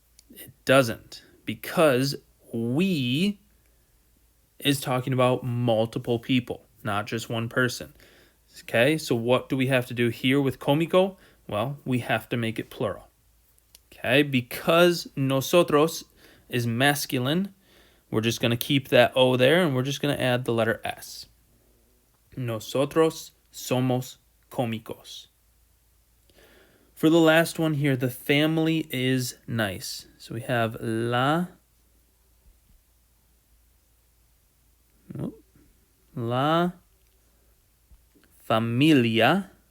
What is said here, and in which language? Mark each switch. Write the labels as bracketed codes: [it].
[en] It doesn't, because we is talking about multiple people, not just one person. Okay, so what do we have to do here with cómico? Well, we have to make it plural. Okay, because nosotros is masculine, we're just going to keep that O there and we're just going to add the letter S. [es] Nosotros somos cómicos. [en] For the last one here, the family is nice. So we have la familia.